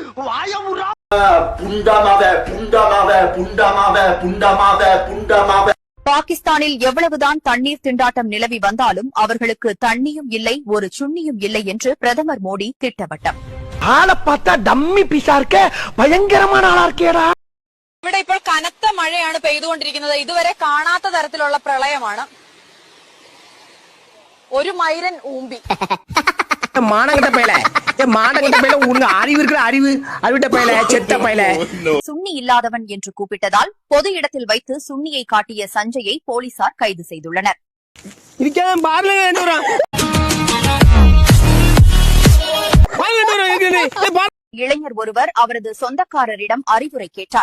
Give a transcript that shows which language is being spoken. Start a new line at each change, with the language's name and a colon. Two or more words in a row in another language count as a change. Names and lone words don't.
Tamil: பாகிஸ்தானில் எவ்வளவுதான் தண்ணீர் திண்டாட்டம் நிலவி வந்தாலும் அவர்களுக்கு தண்ணியும் இல்லை, ஒரு சுண்ணியும் இல்லை என்று பிரதமர் மோடி திட்டவட்டம். ஆளை பார்த்தா
English: dummy piece
Tamil: இருக்க, பயங்கரமான ஆளா இருக்கேடா.
Malayalam: ഇവിടെ ഇപ്പോൾ കനത്ത മഴയാണ് പെയ്തുകൊണ്ടിരിക്കുന്നത്. ഇതുവരെ കാണാത്ത തരത്തിലുള്ള പ്രളയമാണ്. ഒരു മൈരൻ ഊമ്പി.
Tamil: மானங்கட்ட பையல, மானங்கட்ட பையல, உங்க அறிவு இருக்கிற அறிவு அறிவிட்ட பையல, செத்த பையல. சுண்ணி இல்லாதவன் என்று கூப்பிட்டதால் பொது இடத்தில் வைத்து சுண்ணியை காட்டிய சஞ்சயை போலீசார் கைது செய்துள்ளனர். இளைஞர் ஒருவர் அவரது சொந்தக்காரரிடம் அறிவுரை கேட்டார்.